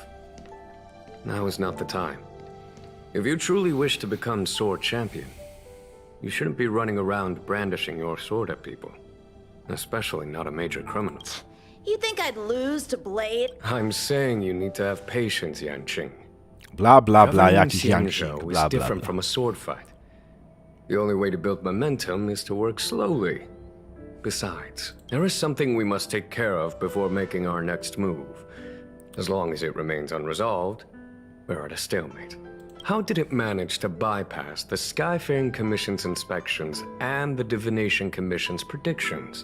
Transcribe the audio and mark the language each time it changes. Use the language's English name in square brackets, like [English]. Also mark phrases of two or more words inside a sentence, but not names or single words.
[English] Now is not the time. If you truly wish to become sword champion, you shouldn't be running around brandishing your sword at people, especially not a major criminal. You think I'd lose to Blade? I'm saying you need to have patience, Yanqing. Bla bla bla, Governing jakiś Xianzhou Yanqing, is bla bla different bla. from a sword fight. The only way to build momentum is to work slowly. Besides, there is something we must take care of before making our next move. As long as it remains unresolved, we're at a stalemate. How did it manage to bypass the Skyfaring Commission's inspections and the Divination Commission's predictions?